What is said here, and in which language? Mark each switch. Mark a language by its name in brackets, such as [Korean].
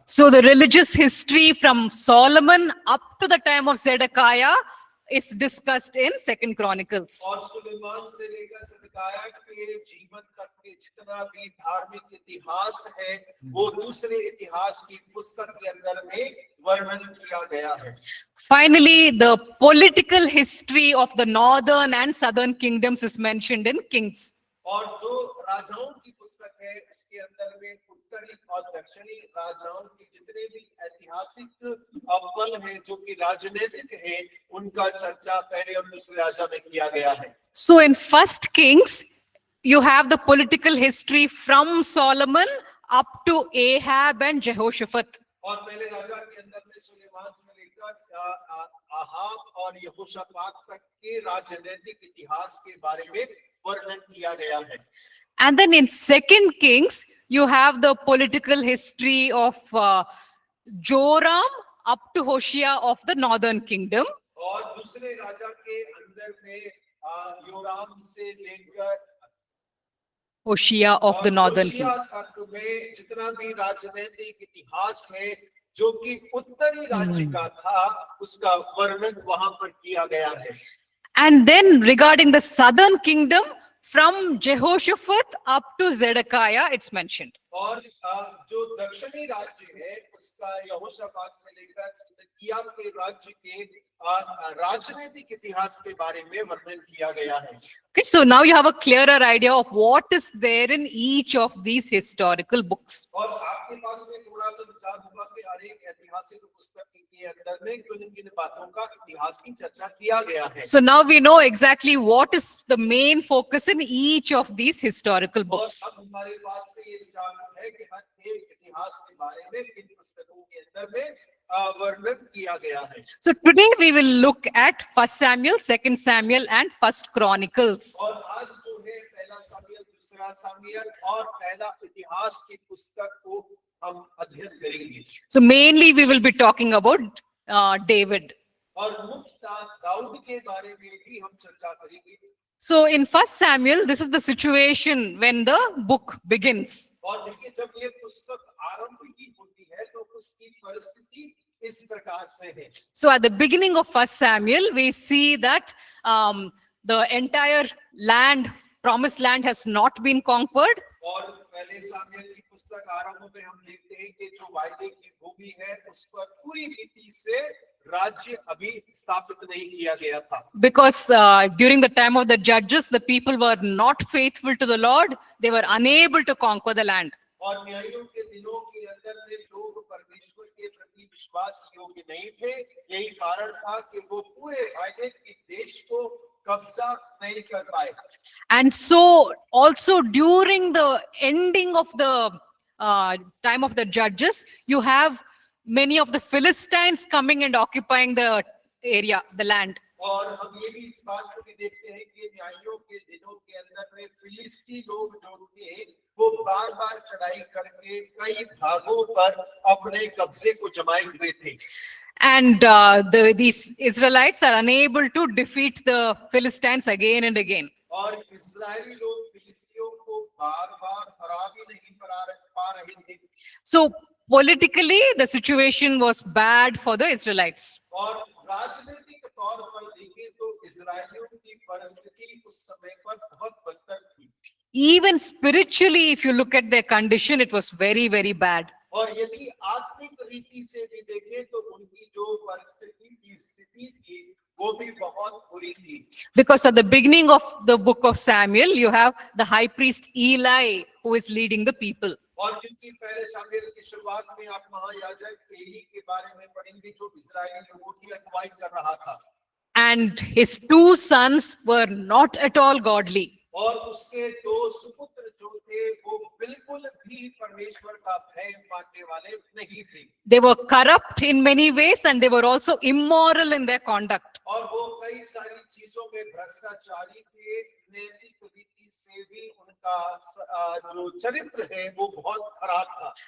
[English] So the religious history from Solomon up to the time of Zedekiah is discussed in Second Chronicles. [Hindi] और सुलेमान से लेकर सिदकिय्याह के जीवन तक के जितना भी धार्मिक इतिहास है वो दूसरे इतिहास की पुस्तक के अंदर में वर्णन किया गया है। [English] Finally, the political history of the northern and southern kingdoms is mentioned in Kings. [Hindi] और जो राजाओं की पुस्तक है उसके अंदर में उत्तरी और दक्षिणी राजाओं के जितने भी ऐतिहासिक पल हैं जो कि राजनीतिक हैं उनका चर्चा पहले और दूसरे राजा में किया गया है। [English] So in First Kings, you have the political history from Solomon up to Ahab and Jehoshaphat. [Hindi] और पहले राजा के अंदर में सुलेमान से लेकर आहाब और यहोशापात तक के राजनीतिक इतिहास के बारे में वर्णन किया गया है। [English] And then in Second Kings, you have the political history of Joram up to Hoshea of the northern kingdom. [Hindi] और दूसरे राजा के अंदर में योराम से लेकर [English] Hoshea of the northern [Hindi] होशिया [English] kingdom. [Hindi] तक में जितना भी राजनीतिक इतिहास है जो कि उत्तरी राज्य का था उसका वर्णन वहां पर किया गया है। [English] And then regarding the southern kingdom, from Jehoshaphat up to Zedekiah, it's mentioned. [Hindi] और जो दक्षिणी राज्य है उसका यहोशापात से लेकर सिदकिय्याह के राज्य के राजनीतिक इतिहास के बारे में वर्णन किया गया है। [English] Okay, so now you have a clearer idea of what is there in each of these historical books. [Hindi] और आपके पास में थोड़ा सा विचार होगा कि हर एक ऐतिहासिक पुस्तक के अंदर में किन बातों का इतिहास की चर्चा किया गया है। [English] So now we know exactly what is the main focus in each of these historical [Hindi] और [English] books. [Hindi] अब हमारे पास से ये विचार है कि हर एक इतिहास के बारे में किन पुस्तकों के अंदर में वर्णन किया गया है। [English] So today we will look at First Samuel, Second Samuel, and First Chronicles. [Hindi] और आज जो है पहला सामुएल, दूसरा सामुएल और पहला इतिहास की पुस्तक को हम अध्ययन करेंगे। [English] So mainly we will be talking about David. [Hindi] और मुख्यतः दाऊद के बारे में भी हम चर्चा करेंगे। [English] So in First Samuel, this is the situation when the book begins. [Hindi] और देखिए जब ये पुस्तक आरंभ की होती है तो उसकी परिस्थिति इस प्रकार से है। [English] So at the beginning of First Samuel, we see that the entire land, promised land, has not been conquered. [Hindi] और पहले सामुएल की पुस्तक आरंभ में हम देखते हैं कि जो वायदे की भूमि है उस पर पूरी रीति से राज्य अभी स्थापित नहीं किया गया था। [English] Because during the time of the judges, the people were not faithful to the Lord. They were unable to conquer the land. [Hindi] और न्यायियों के दिनों के अंदर में लोग परमेश्वर के प्रति विश्वास योग्य नहीं थे। यही कारण था कि वो पूरे वायदे के देश को कब्जा नहीं कर पाए। [English] And so also during the ending of the time of the judges, you have many of the Philistines coming and occupying the area, the land. [Hindi] और हम ये भी इस बात को भी देखते हैं कि न्यायियों के दिनों के अंदर में फिलिस्ती लोग जो थे वो बार बार चढ़ाई करके कई भागों पर अपने कब्जे को जमाए हुए थे। [English] And these Israelites are unable to defeat the Philistines again and again. [Hindi] और इस्राएली लोग फिलिस्तियों को बार बार हरा भी नहीं पा रहे थे। [English] So politically, the situation was bad for the Israelites. [Hindi] और राजनीतिक तौर पर देखें तो इस्राएलियों की परिस्थिति उस समय पर बहुत बदतर थी। [English] Even spiritually, if you look at their condition, it was very, very bad. [Hindi] और यदि आत्मिक रीति से भी देखें तो उनकी जो परिस्थिति की स्थिति थी वो भी बहुत बुरी थी। [English] Because at the beginning of the book of Samuel, you have the high priest Eli who is leading the people. [Hindi] और क्योंकि पहले सामुएल की शुरुआत में आप महायाजक एली के बारे में पढ़ेंगे जो इस्राएली लोगों की अगुवाई कर रहा था [English] And his two sons were not at all godly. [Hindi] और उसके दो सुपुत्र जो थे वो बिल्कुल भी परमेश्वर का भय मानने वाले नहीं थे [English] They were corrupt in many ways and they were also immoral in their conduct. [Hindi] और वो कई सारी चीजों में भ्रष्टाचारी थे नैतिक रीति से भी उनका जो चरित्र है वो बहुत खराब था